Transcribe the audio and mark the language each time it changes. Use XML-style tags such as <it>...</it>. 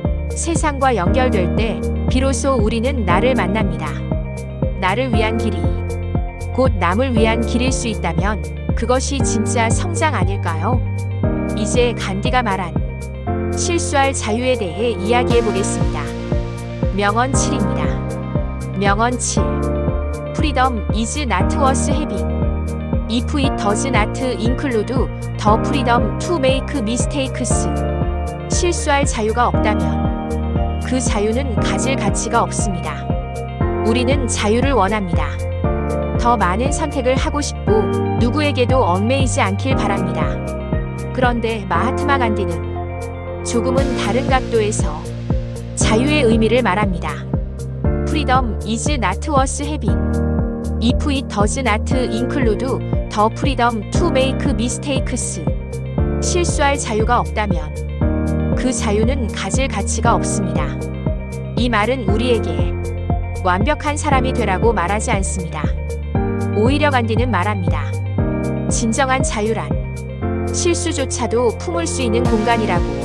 <ko>세상과 연결될 때 비로소 우리는 나를 만납니다. 나를 위한 길이 곧 남을 위한 길일 수 있다면 그것이 진짜 성장 아닐까요? 이제 간디가 말한 실수할 자유에 대해 이야기해 보겠습니다. 명언 7입니다. 명언 7.</ko> <en>Freedom is not worth having if it does not include the freedom to make mistakes.</en> <ko>실수할 자유가 없다면 그 자유는 가질 가치가 없습니다. 우리는 자유를 원합니다. 더 많은 선택을 하고 싶고 누구에게도 얽매이지 않길 바랍니다. 그런데 마하트마 간디는 조금은 다른 각도에서 자유의 의미를 말합니다.</ko> <en>Freedom is not worth having if it does not include the freedom to make mistakes.</en> <ko>실수할 자유가 없다면 그 자유는 가질 가치가 없습니다. 이 말은 우리에게 완벽한 사람이 되라고 말하지 않습니다. 오히려 간디는 말합니다. 진정한 자유란 실수조차도 품을 수 있는 공간이라고.</ko>